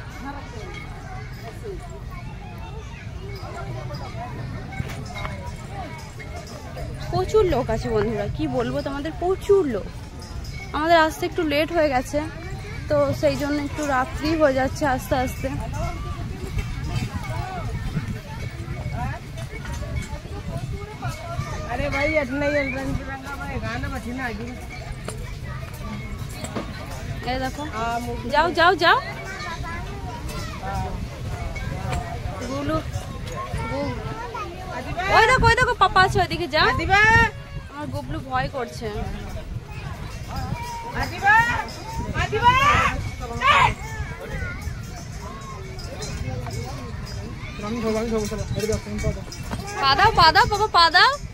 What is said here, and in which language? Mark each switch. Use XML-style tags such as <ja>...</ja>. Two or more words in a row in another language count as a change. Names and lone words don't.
<bn>প্রচুর লোক আছে বন্ধুরা, কি বলবো তোমাদের, প্রচুর লোক। আমাদের আসতে একটু লেট হয়ে গেছে, তো সেই জন্য একটু রাত্রি হয়ে যাচ্ছে আস্তে আস্তে।</bn> <hi>अरे भाई रंग बिरंगा भाई गाना बजना आगे</hi> <bn>এই দেখো, যাও যাও যাও। গুলু ওই দেখো, ওই দেখো পাপা আছে, ওইদিকে যা। আমার গুবলু ভয় করছে। পা দাও পা দাও বাবা, পা দাও।</bn>